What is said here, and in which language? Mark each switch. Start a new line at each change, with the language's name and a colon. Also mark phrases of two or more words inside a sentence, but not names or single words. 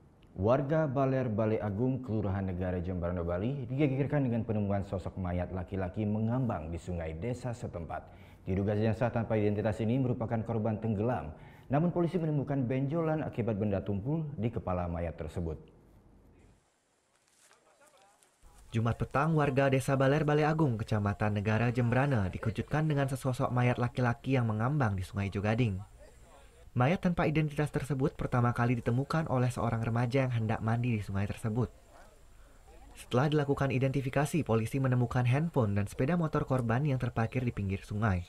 Indonesian: Warga Baler Balai Agung, Kelurahan Negara Jembrana, Bali digegerkan dengan penemuan sosok mayat laki-laki mengambang di sungai desa setempat. Diduga jenazah tanpa identitas ini merupakan korban tenggelam, namun polisi menemukan benjolan akibat benda tumpul di kepala mayat tersebut. Jumat petang, warga desa Baler Balai Agung, Kecamatan Negara Jembrana dikejutkan dengan sesosok mayat laki-laki yang mengambang di Sungai Jogading. Mayat tanpa identitas tersebut pertama kali ditemukan oleh seorang remaja yang hendak mandi di sungai tersebut. Setelah dilakukan identifikasi, polisi menemukan handphone dan sepeda motor korban yang terparkir di pinggir sungai.